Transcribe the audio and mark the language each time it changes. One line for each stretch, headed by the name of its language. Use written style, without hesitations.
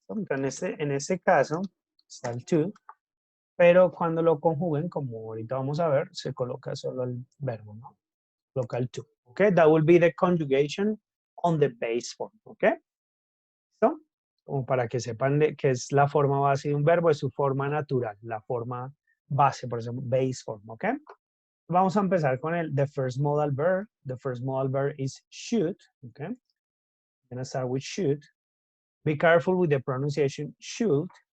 Spanish: Entonces, en ese caso, está el to. Pero cuando lo conjuguen, como ahorita vamos a ver, se coloca solo el verbo, ¿no? Local to.
English: Okay, that will be the conjugation on the base form. Okay, ¿listo?
Spanish: Como para que sepan que es la forma base de un verbo, es su forma natural, la forma base, por ejemplo, base form.
English: Okay,
Spanish: vamos a empezar con
English: the first modal verb. The first modal verb is should. Okay, I'm gonna start with should. Be careful with the pronunciation should.